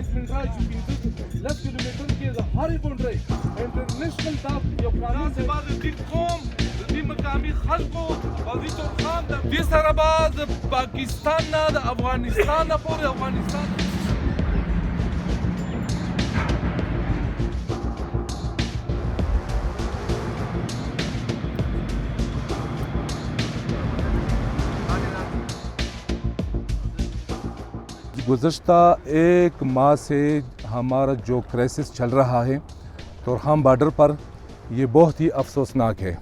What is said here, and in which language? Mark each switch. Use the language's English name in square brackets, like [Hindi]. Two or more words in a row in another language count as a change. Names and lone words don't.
[Pashto] څخه چې 15 کیلومتر کې د هرې غونډۍ انټرنیشنل دا یو قانون دی بعد د دې قوم د دې مقامي خلکو او د ترخام د دې سره به د پاکستان نه د افغانستان نه پورې افغانستان [Urdu] گزشتہ ایک ماہ سے ہمارا جو کرائسس چل رہا ہے تورخام بارڈر پر یہ بہت ہی افسوسناک ہے.